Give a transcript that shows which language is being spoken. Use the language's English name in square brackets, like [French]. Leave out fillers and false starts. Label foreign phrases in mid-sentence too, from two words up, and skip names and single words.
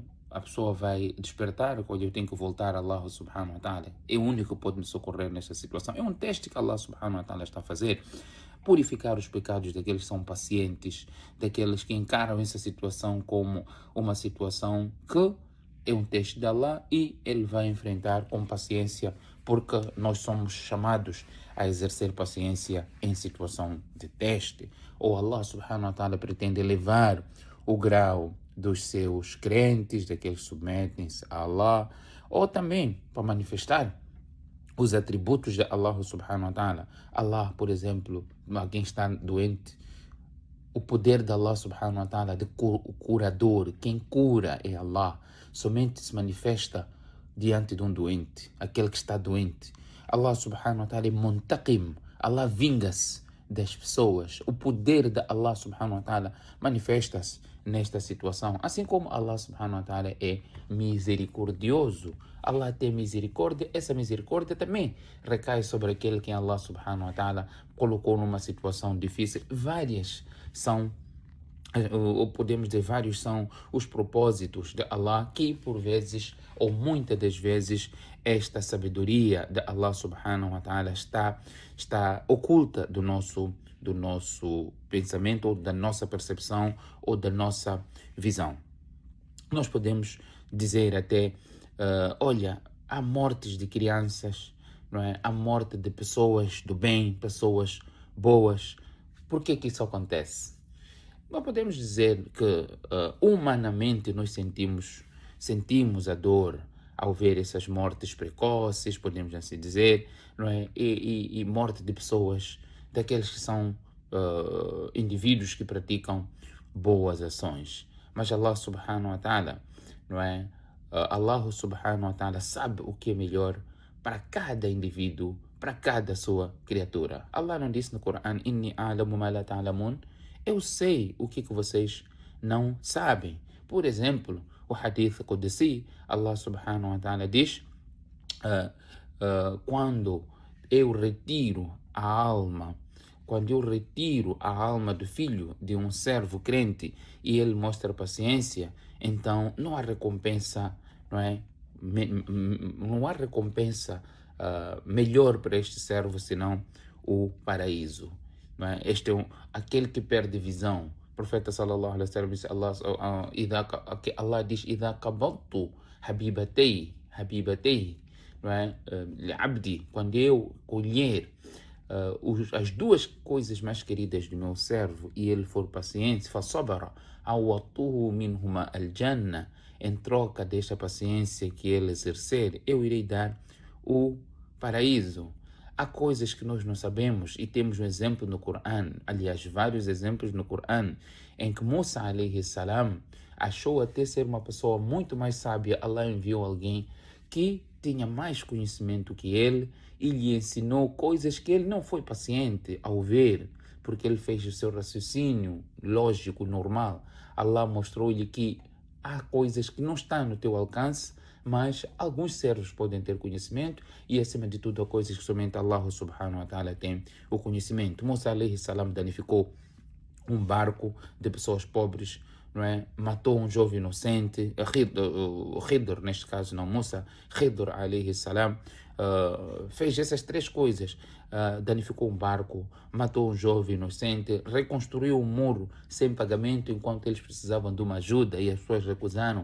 [Portuguese] A pessoa vai despertar quando eu tenho que voltar a Allah [Arabic] سبحانه وتعالى. [Portuguese] É o único que pode me socorrer nesta situação. É um teste que Allah [Arabic] سبحانه وتعالى [Portuguese] está a fazer. Purificar os pecados daqueles que são pacientes, daqueles que encaram essa situação como uma situação que é um teste de Allah e ele vai enfrentar com paciência, porque nós somos chamados a exercer paciência em situação de teste. Ou Allah [Arabic] سبحانه وتعالى [Portuguese] pretende elevar o grau dos seus crentes, daqueles que submetem-se a Allah, ou também para manifestar os atributos de Allah [Arabic] سبحانه وتعالى. [Portuguese] Allah, por exemplo, alguém está doente, o poder de Allah [Arabic] سبحانه وتعالى, [Portuguese] o curador, quem cura é Allah, somente se manifesta diante de um doente, aquele que está doente. Allah [Arabic] سبحانه وتعالى [Portuguese] é muntaqim, Allah vinga-se das pessoas. O poder de Allah [Arabic] سبحانه وتعالى [Portuguese] manifesta-se nesta situação. Assim como Allah [Arabic] سبحانه وتعالى [Portuguese] é misericordioso, Allah tem misericórdia, essa misericórdia também recai sobre aquele que Allah [Arabic] سبحانه وتعالى [Portuguese] colocou numa situação difícil. Várias são, ou podemos dizer, vários são os propósitos de Allah, que por vezes, ou muitas das vezes, esta sabedoria de Allah [Arabic] سبحانه وتعالى [Portuguese] está oculta do nosso pensamento, ou da nossa percepção, ou da nossa visão. Nós podemos dizer até, olha, há mortes de crianças não é? A morte de pessoas do bem, pessoas boas. Por que que isso acontece? Nós podemos dizer que humanamente nós sentimos a dor ao ver essas mortes precoces, podemos assim dizer, não é? E morte de pessoas, daqueles que são indivíduos que praticam boas ações. Mas Allah [Arabic] سبحانه وتعالى, [Portuguese] não é? Allah [Arabic] سبحانه وتعالى [Portuguese] sabe o que é melhor para cada indivíduo, para cada sua criatura. Allah não disse no Corão: [Arabic] إني أعلم ما لا تعلمون. [Portuguese] Eu sei o que vocês não sabem. Por exemplo, o [Arabic] حديث قدسي, [Portuguese] Allah [Arabic] سبحانه وتعالى [Portuguese] diz: quando eu retiro a alma, quando eu retiro a alma do filho de um servo crente e ele mostra paciência, então não há recompensa, não é? Não há recompensa melhor para este servo senão o paraíso. Não é? Este é aquele que perde visão. O profeta [Arabic] صلى الله عليه وسلم [Portuguese] diz: Allah diz: [Arabic] "إذا قبلت حبيبتيه, [Portuguese] não é? Abdi, quando eu colher as duas coisas mais queridas do meu servo e ele for paciente, [Arabic] فصبر، عوضته منهما الجنة, [Portuguese] em troca desta paciência que ele exercer, eu irei dar o paraíso." Há coisas que nós não sabemos e temos um exemplo no Corão, aliás, vários exemplos no Corão, em que Musa [Arabic] عليه السلام [Portuguese] achou até ser uma pessoa muito mais sábia. Allah enviou alguém que tinha mais conhecimento que ele e lhe ensinou coisas que ele não foi paciente ao ver, porque ele fez o seu raciocínio lógico, normal. Allah mostrou-lhe que há coisas que não estão no teu alcance, mas alguns servos podem ter conhecimento e, acima de tudo, há coisas que somente Allah [Arabic] سبحانه وتعالى [Portuguese] tem o conhecimento. Musa [Arabic] عليه السلام [Portuguese] danificou um barco de pessoas pobres, não é? Matou um jovem inocente, Khidr, neste caso não Musa, Khidr [Arabic] عليه السلام, [Portuguese] fez essas três coisas. Danificou um barco, matou um jovem inocente, reconstruiu um muro sem pagamento enquanto eles precisavam de uma ajuda e as pessoas recusaram.